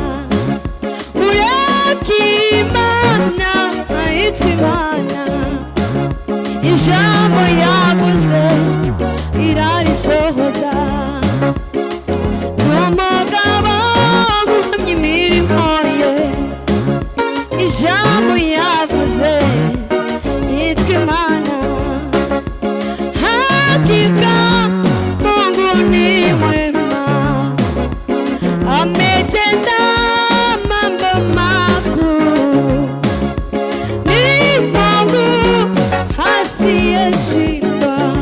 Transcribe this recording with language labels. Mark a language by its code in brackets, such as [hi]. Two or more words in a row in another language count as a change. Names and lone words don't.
[rn] Mureki Imana yitwa Imana, ijambo yavuze irarisohoza. N'umugabo guhamya imirimo ye, ijambo yavuze yitwa Imana. [sw] Hakika Mungu ni mwema, ametenda mambo makuu. Ni Mungu asiyeshindwa.